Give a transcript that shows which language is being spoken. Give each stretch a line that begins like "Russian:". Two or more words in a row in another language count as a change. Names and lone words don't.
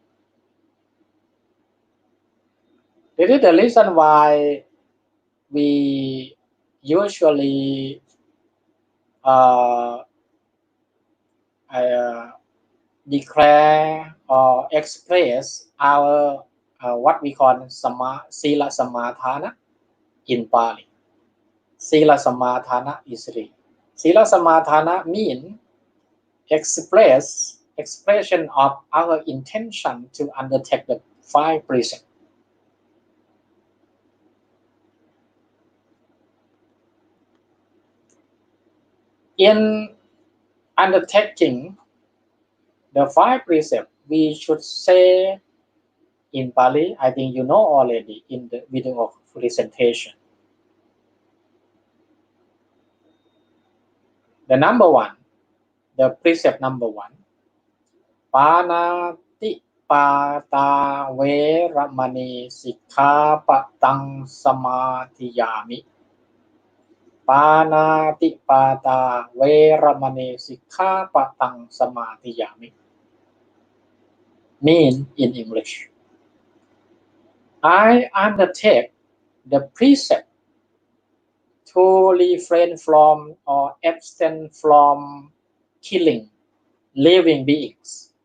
English: This is the reason why we usually declare or express our what we call
Pali: Sila Samadhana
English: in Pali.
Pali: Sila Samadhana
English: is 3.
Pali: Sila Samadhana
English: means expression of our intention to undertake the 5 precepts. In undertaking the 5 precepts, we should say in Pali, I think you know already in the video of presentation. The number 1, the precept number 1,
Pali: Panati Pata Veramani Sikkhapattang Samadhiyami. Panati Pata Veramani Sikkhapattang Samadhiyami.
English: Mean in English, I undertake the precept to refrain from or abstain from killing living beings.